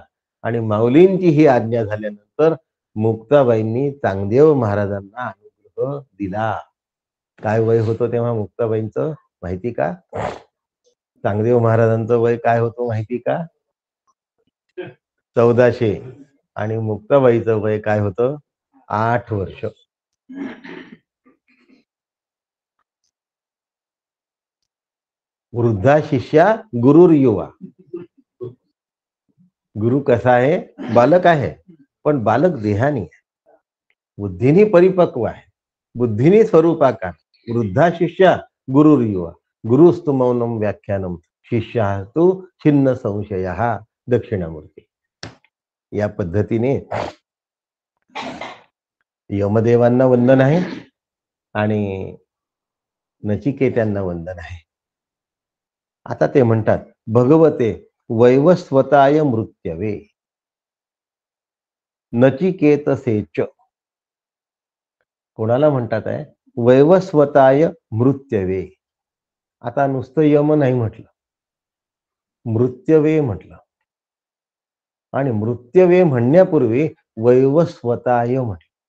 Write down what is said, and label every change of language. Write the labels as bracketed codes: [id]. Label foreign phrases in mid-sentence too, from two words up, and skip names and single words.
[mr] आणि माऊलींची ही आज्ञा झाल्यानंतर मुक्ताबाईंनी चांगदेव महाराजांना अनुग्रह दिला. काय वय होतं तेव्हा मुक्ताबाईंचं माहिती का? चांगदेव महाराजांचं वय काय होतं माहिती का? 1400. आणि मुक्ताबाईचं वय काय होतं? 8 वर्ष. [sa] वृद्धा शिष्या गुरुर युवा. [mr] गुरु कसा आहे? बालक आहे, पण बालक देहानी आहे, बुद्धीनी परिपक्व आहे, बुद्धीनी स्वरूपाकार. [sa] वृद्धा शिष्या गुरुर युवा. गुरुस्तु मौनम व्याख्यानम शिष्या तू छिन्न संशय दक्षिणामूर्ती. [mr] या पद्धतीने यमदेवांना वंदन आहे आणि नचिकेत्यांना वंदन आहे. आता ते म्हणतात, [sa] भगवते वैवस्वताय मृत्यवे नचिकेतसेच. [mr] कोणाला म्हणतात आहे? [sa] वैवस्वताय मृत्यवे. [mr] आता नुसतं यम नाही म्हटलं, मृत्यवे म्हटलं. आणि मृत्यवे म्हणण्यापूर्वी वैवस्वताय म्हटलं.